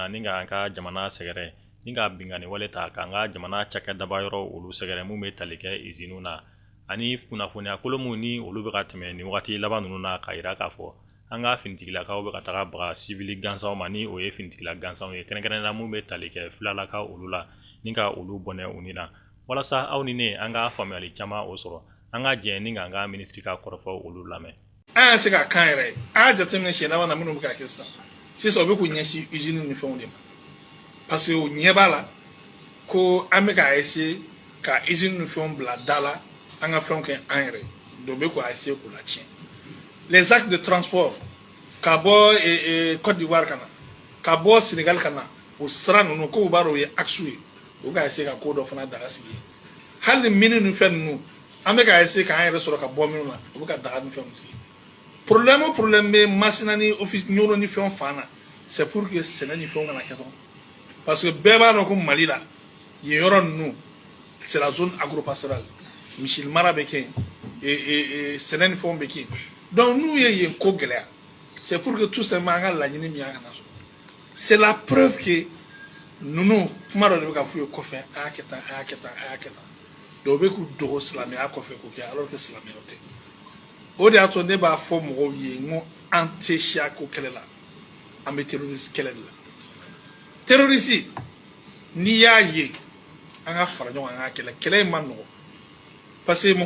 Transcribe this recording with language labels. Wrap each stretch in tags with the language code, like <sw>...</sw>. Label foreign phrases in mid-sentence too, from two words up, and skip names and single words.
<bm>na ni ka an ka jamana sɛgɛrɛ ni ka binganiwale ta k'an ka jamana cakɛdaba yɔrɔ olu sɛgɛrɛ mun bɛ tali kɛ iziniw na ani kunnafoniya kolo mun ni olu bɛ ka tɛmɛ ni wagati laban ninnu na ka yira k'a fɔ an ka finitigilakaw bɛ ka taga baga sivili gansanw ma ni o ye finitigila gansanw ye kɛrɛnkɛrɛnnenya mun bɛ tali kɛ filalaka olu la ni ka olu bɔnɛ u ni na walasa aw ni ne an ka faamuyali caman o sɔrɔ an ka jɛ ni ka an ka minisiri ka kɔrɔfɔ olu lamɛn an y'a se ka kan yɛrɛ an y'a jateminɛ siɲɛ laban na minnu bɛ ka kɛ sisan o bɛ k'u ɲɛsin usine ni fɛnw de ma</bm> <fr>parce que</fr> <bm>u ɲɛ b'a la ko an bɛ k'a essayer ka usine ni fɛnw bila da la an ka fɛnw kɛ an yɛrɛ dɔ bɛ k'u essayer k'u latiɲɛ</bm> <fr>les actes de transport</fr> <bm>ka bɔ Côte d'Ivoire ka na ka bɔ Sénégal ka na o sira ninnu ko u b'a dɔn o ye axe ye u ka essayer ka ko dɔ fana daga sigi hali mini ni fɛn ninnu an bɛ ka essayer k'an yɛrɛ sɔrɔ ka bɔ minnu na u bɛ ka daga ni fɛnw sigi problème o problème bɛ masina ni office ɲɔgɔn ni fɛnw fan na</bm> <fr>c'est pour que</fr> <bm>sɛnɛ ni fɛnw kana kɛ dɔrɔn</bm> <fr>parce que</fr> <bm>bɛɛ b'a dɔn ko Mali la yen yɔrɔ ninnu</bm> <fr>c'est la zone agropastorale</fr> <bm>misi mara bɛ kɛ yen sɛnɛ ni fɛnw bɛ kɛ yen donc n'u ye yen ko gɛlɛya</bm> <fr>c'est pour que tout simplement</fr> <bm>an ka laɲini min y'an kana sɔrɔ</bm> <fr>c'est la preuve que</fr> <bm>ninnu kuma dɔ de bɛ ka f'u ye kɔfɛ a y'a kɛ tan a y'a kɛ tan a y'a kɛ tan donc u bɛ k'u dogo silamɛya kɔfɛ k'o kɛ alors que silamɛya tɛ o de y'a to ne b'a fɔ mɔgɔw ye n ko an tɛ siya ko kɛlɛ la an bɛ terroriste kɛlɛ de la terroriste n'i y'a ye an ka fara ɲɔgɔn kan an ka kɛlɛ in ma nɔgɔ</bm> <fr>parce que</fr>